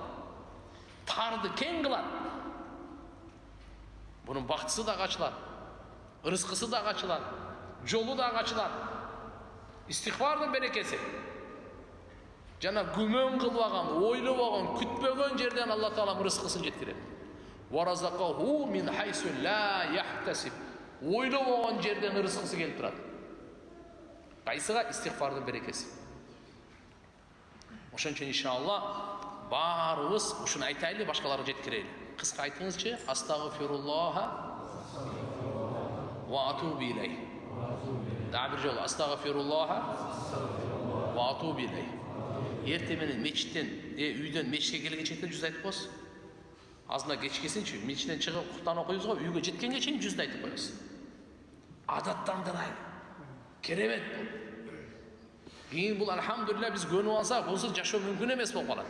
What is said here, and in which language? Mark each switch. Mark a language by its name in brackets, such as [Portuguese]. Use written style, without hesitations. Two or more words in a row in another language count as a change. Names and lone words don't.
[Kyrgyz] Тарды кең кылат. Бунун бактысы да ачылат, ырыскысы да ачылат, жолу да ачылат. Истигфардын берекеси. Жана күмөн кылбаган, ойлобогон, күтпөгөн жерден Алла Таала ырыскысын жеткирет. [Arabic] ويرزقه من حيث لا يحتسب. [Kyrgyz] Ойлобогон жерден ырыскысы келип турат. Кайсыга? Истигфардын берекеси. Ошон үчүн иншалла баарыбыз ушуну айтайлы, башкаларга жеткирели. Кыска айтыңызчы: [Arabic] أستغفر الله وأتوب إليه. [Kyrgyz] Дагы бир жолу: [Arabic] أستغفر الله وأتوب إليه. [Kyrgyz] Эрте менен мечиттен, үйдөн мечитке келгенче жүз айтып коесуз. Азына кечкесинчи, мечиттен чыгып куттан окуйбуз го, үйгө жеткенге чейин жүздү айтып коесуз. Адаттандырайлы. Керемет бул. Кийин бул алхамдулилlah биз көнүп алсак, бунсуз жашоо мүмкүн эмес болуп калат.